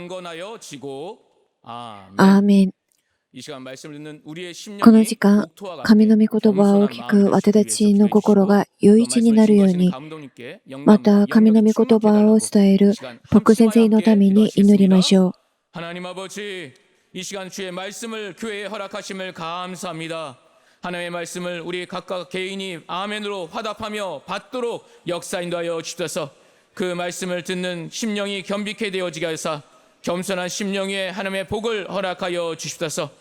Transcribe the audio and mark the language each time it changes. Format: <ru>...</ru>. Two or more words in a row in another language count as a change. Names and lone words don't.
<ja>アーメン。この時間、神の御言葉を聞く私たちの心が余一になるように、また神の御言葉を伝える牧先生のために祈りましょう。</ja> <ko>하나님 아버지, 이 시간 주의 말씀을 교회에 허락하심을 감사합니다. 하나님의 말씀을 우리 각각 개인이 아멘으로 화답하며 받도록 역사 인도하여 주셔서 그 말씀을 듣는 심령이 겸비케 되어지게 하사 겸손한 심령 위에 하나님의 복을 허락하여 주시옵소서.</ko>